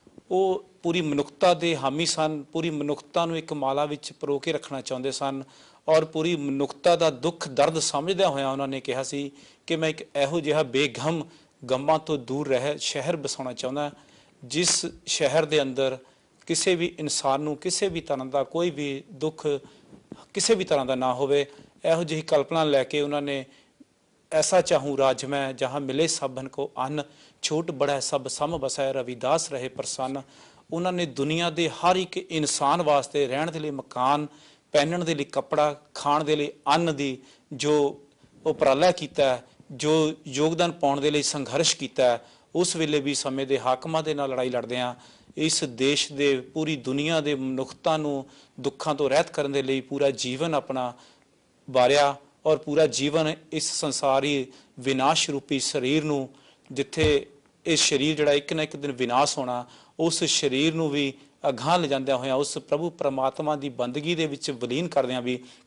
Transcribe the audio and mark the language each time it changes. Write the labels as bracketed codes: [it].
[pa] ਉਹ ਪੂਰੀ ਮਨੁੱਖਤਾ ਦੇ ਹਾਮੀ ਸਨ, ਪੂਰੀ ਮਨੁੱਖਤਾ ਨੂੰ ਇੱਕ ਮਾਲਾ ਵਿੱਚ ਪਰੋ ਕੇ ਰੱਖਣਾ ਚਾਹੁੰਦੇ ਸਨ ਔਰ ਪੂਰੀ ਮਨੁੱਖਤਾ ਦਾ ਦੁੱਖ ਦਰਦ ਸਮਝਦਿਆਂ ਹੋਇਆਂ ਉਹਨਾਂ ਨੇ ਕਿਹਾ ਸੀ ਕਿ ਮੈਂ ਇੱਕ ਇਹੋ ਜਿਹਾ ਬੇਗਮ, ਗਮਾਂ ਤੋਂ ਦੂਰ ਰਹਿ ਸ਼ਹਿਰ ਬਸਾਉਣਾ ਚਾਹੁੰਦਾ, ਜਿਸ ਸ਼ਹਿਰ ਦੇ ਅੰਦਰ ਕਿਸੇ ਵੀ ਇਨਸਾਨ ਨੂੰ ਕਿਸੇ ਵੀ ਤਰ੍ਹਾਂ ਦਾ ਕੋਈ ਵੀ ਦੁੱਖ ਕਿਸੇ ਵੀ ਤਰ੍ਹਾਂ ਦਾ ਨਾ ਹੋਵੇ। ਇਹੋ ਜਿਹੀ ਕਲਪਨਾ ਲੈ ਕੇ ਉਹਨਾਂ ਨੇ [hi] ऐसा चाहूँ राज मैं जहाँ मिले सबन को अन्न, छोट बड़ा सब सम बसै, रविदास रहे प्रसन्न। [pa] ਉਹਨਾਂ ਨੇ ਦੁਨੀਆ ਦੇ ਹਰ ਇੱਕ ਇਨਸਾਨ ਵਾਸਤੇ ਰਹਿਣ ਦੇ ਲਈ ਮਕਾਨ, ਪਹਿਨਣ ਦੇ ਲਈ ਕੱਪੜਾ, ਖਾਣ ਦੇ ਲਈ ਅੰਨ ਦੀ ਜੋ ਉਪਰਾਲਾ ਕੀਤਾ, ਜੋ ਯੋਗਦਾਨ ਪਾਉਣ ਦੇ ਲਈ ਸੰਘਰਸ਼ ਕੀਤਾ। ਉਸ ਵੇਲੇ ਵੀ ਸਮੇਂ ਦੇ ਹਾਕਮਾਂ ਦੇ ਨਾਲ ਲੜਾਈ ਲੜਦੇ ਆ ਇਸ ਦੇਸ਼ ਦੇ ਪੂਰੀ ਦੁਨੀਆ ਦੇ ਮਨੁੱਖਤਾ ਨੂੰ ਦੁੱਖਾਂ ਤੋਂ ਰਹਿਤ ਕਰਨ ਦੇ ਲਈ ਪੂਰਾ ਜੀਵਨ ਆਪਣਾ ਵਾਰਿਆ ਔਰ ਪੂਰਾ ਜੀਵਨ ਇਸ ਸੰਸਾਰੀ ਵਿਨਾਸ਼ ਰੂਪੀ ਸਰੀਰ ਨੂੰ, ਜਿੱਥੇ ਇਹ ਸਰੀਰ ਜਿਹੜਾ ਇੱਕ ਨਾ ਇੱਕ ਦਿਨ ਵਿਨਾਸ਼ ਹੋਣਾ, ਉਸ ਸਰੀਰ ਨੂੰ ਵੀ ਅਗਾਂਹ ਲਿਜਾਂਦਿਆਂ ਹੋਇਆਂ ਉਸ ਪ੍ਰਭੂ ਪਰਮਾਤਮਾ ਦੀ ਬੰਦਗੀ ਦੇ ਵਿੱਚ ਵਿਲੀਨ ਕਰਦਿਆਂ ਵੀ